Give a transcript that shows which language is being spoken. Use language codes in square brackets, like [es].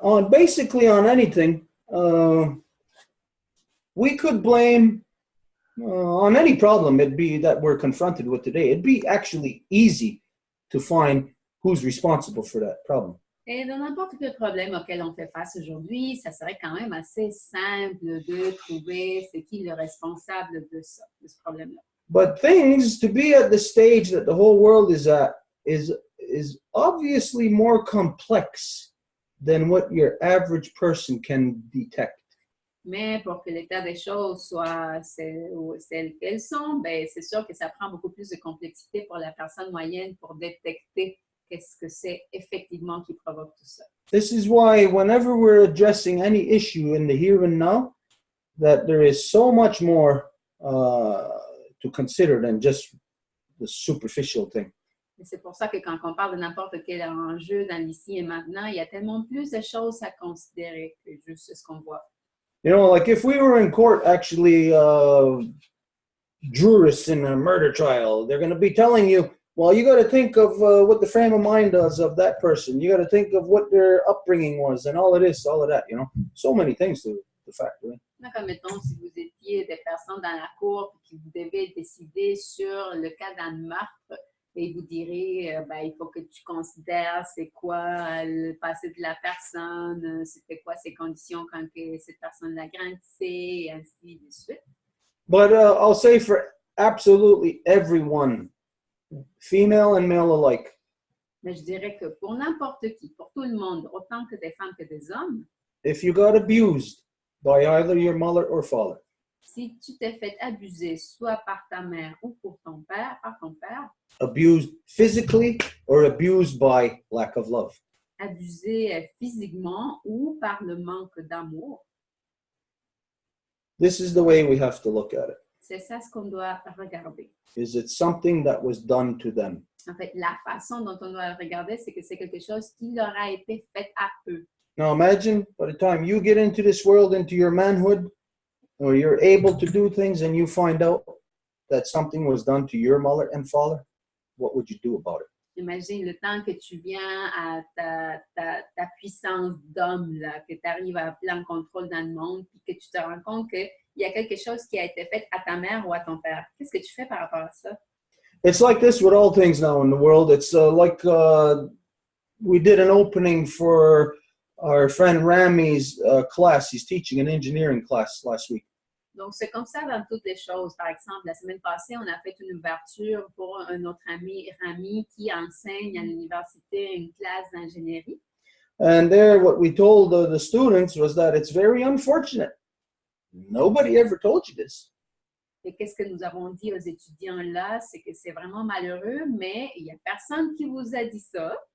[en] Basically on anything, we could blame on any problem it'd be that we're confronted with today. It'd be actually easy to find who's responsible for that problem. [fr] Et dans n'importe quel problème auquel on fait face aujourd'hui, ça serait quand même assez simple de trouver c'est qui le responsable de ça, de ce problème-là. [en] But things to be at the stage that the whole world is at is obviously more complex than what your average person can detect. [fr] Mais pour que l'état des choses soit celles qu'elles sont, ben c'est sûr que ça prend beaucoup plus de complexité pour la personne moyenne pour détecter qu'est-ce que c'est effectivement qui provoque tout ça. [en] This is why whenever we're addressing any issue in the here and now, that there is so much more to consider than just the superficial thing. [fr] Et c'est pour ça que quand on parle de n'importe quel enjeu dans l'ici et maintenant, il y a tellement plus de choses à considérer que juste ce qu'on voit. [en] You know, like if we were in court actually jurists in a murder trial, they're going to be telling you, well, you got to think of what the frame of mind does of that person. You got to think of what their upbringing was and all of this, all of that, you know. So many things to factor in. [fr] Comme mettons, si vous étiez des personnes dans la cour et que vous devez décider sur le cas d'un meurtre, et vous direz, il faut que tu considères c'est quoi le passé de la personne, c'était quoi ses conditions quand cette personne-là grandissait, et ainsi de suite. [en] But I'll say for absolutely everyone, female and male alike, [fr] Mais je dirais que pour n'importe qui, pour tout le monde, autant que des femmes que des hommes, [en] if you got abused by either your mother or father, [fr] Si tu t'es fait abuser soit par ta mère ou par ton père, [en] abused physically or abused by lack of love. [fr] abusé physiquement ou par le manque d'amour, [en] This is the way we have to look at it. [fr] c'est ça ce qu'on doit regarder. [en] Is it something that was done to them? [fr] En fait, la façon dont on doit le regarder, c'est que c'est quelque chose qui leur a été fait à eux. [en] Now imagine by the time you get into this world, into your manhood, or you're able to do things and you find out that something was done to your mother and father, what would you do about it? [fr] Imagine le temps que tu viens à ta puissance d'homme, là, que tu arrives à plein contrôle dans le monde, puis que tu te rends compte qu'il y a quelque chose qui a été fait à ta mère ou à ton père. Qu'est-ce que tu fais par rapport à ça? [en] It's like this with all things now in the world. It's like we did an opening for our friend Rami's class. He's teaching an engineering class last week. [fr] Donc, c'est comme ça dans toutes les choses. Par exemple, la semaine passée, on a fait une ouverture pour notre ami Rami qui enseigne à l'université une classe d'ingénierie. [en] And there, what we told the students was that it's very unfortunate. Nobody ever told you this. [fr] Et qu'est-ce que nous avons dit aux étudiants là? C'est que c'est vraiment malheureux, mais il n'y a personne qui vous a dit ça.